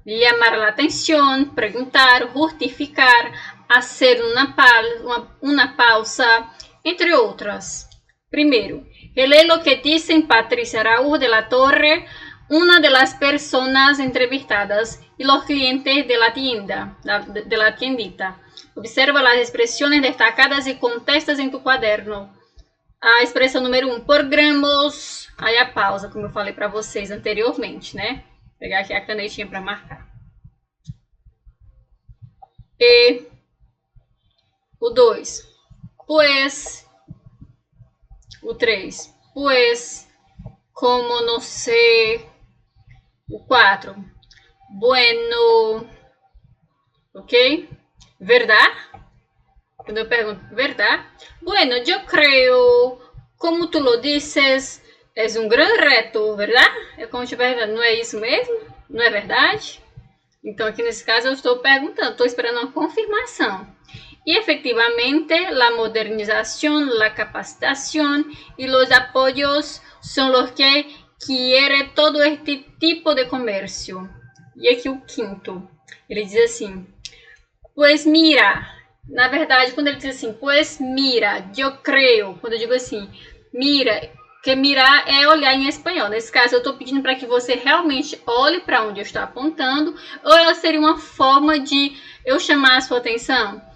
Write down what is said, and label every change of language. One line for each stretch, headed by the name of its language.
Spanish: llamar la atención, preguntar, justificar, hacer una pausa, entre otras. Primero, lee lo que dicen Patricia Araújo de la Torre, una de las personas entrevistadas, y los clientes de la tienda, de la tiendita. Observa las expresiones destacadas y contestas en tu cuaderno.
Portuguese: A expressão número 1, por gramos, aí a pausa, como eu falei para vocês anteriormente, né? Vou pegar aqui a canetinha para marcar. E o 2, pues. O 3, pues, como no sé. O 4, bueno, ok? Verdad? Quando eu pergunto, verdade? Bueno, eu creo,
Spanish: como tu lo dices,
Portuguese: é um grande reto, verdade? É como te perguntando, não é isso mesmo? Não é verdade? Então, aqui nesse caso, eu estou perguntando, estou esperando uma confirmação.
Spanish: Y efectivamente, la modernización, la capacitación y los apoyos son los que quiere todo este tipo de comercio.
Portuguese: E aqui o quinto, ele diz assim,
Spanish: pues mira,
Portuguese: na verdade, quando ele diz assim, pues mira, eu creio, quando eu digo assim, mira, que mirar é olhar em espanhol. Nesse caso, eu estou pedindo para que você realmente olhe para onde eu estou apontando, ou ela seria uma forma de eu chamar a sua atenção?